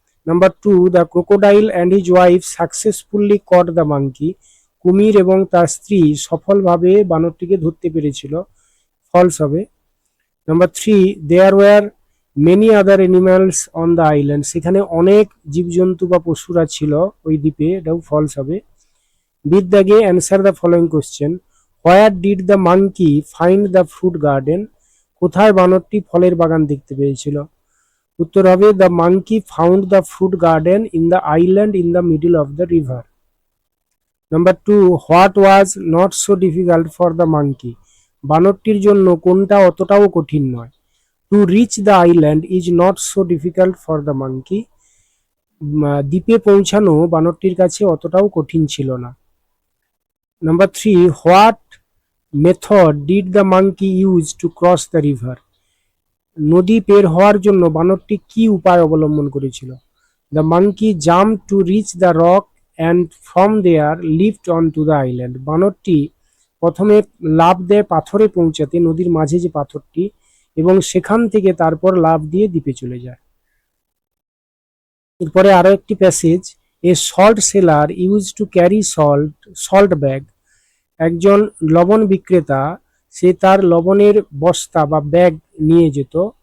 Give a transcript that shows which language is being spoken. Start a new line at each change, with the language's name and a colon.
English: number 2, the crocodile and his wife successfully caught the monkey,
Bangla: কুমির এবং তার স্ত্রী সফলভাবে বানরটিকে ধরতে পেরেছিল, ফলস হবে।
English: number 3, there were many other animals on the island,
Bangla: সেখানে অনেক জীবজন্তু বা পশুরা ছিল ওই দ্বীপে, এটাও ফলস হবে।
English: With the gay, answer the following question. Where did the monkey find the fruit garden?
Bangla: কোথায় বানরটি ফলের বাগান দেখতে পেয়েছিল? উত্তর হবে,
English: the monkey found the fruit garden in the island in the middle of the river. Number 2, what was not so difficult for the monkey?
Bangla: বানরটির জন্য কোনটা অতটাও কঠিন নয়?
English: To reach the island is not so difficult for the monkey.
Bangla: দ্বীপে পৌঁছানো বানরটির কাছে অতটাও কঠিন ছিল না।
English: Number 3, what method did the monkey use to cross the river?
Bangla: নদী পের হওয়ার জন্য বানরটি কি উপায় অবলম্বন করেছিল?
English: The monkey jumped to reach the rock and from there leaped onto the island.
Bangla: বানরটি প্রথমে লাফ দেয় পাথরে পৌঁছাতে, নদীর মাঝে যে পাথরটি, এবং সেখান থেকে তারপর লাফ দিয়ে দ্বীপে চলে যায়। এরপরে আরো একটি passage,
English: a salt seller use to carry salt bag,
Bangla: একজন লবণ বিক্রেতা, সে তার লবণের বস্তা বা ব্যাগ নিয়ে যেত।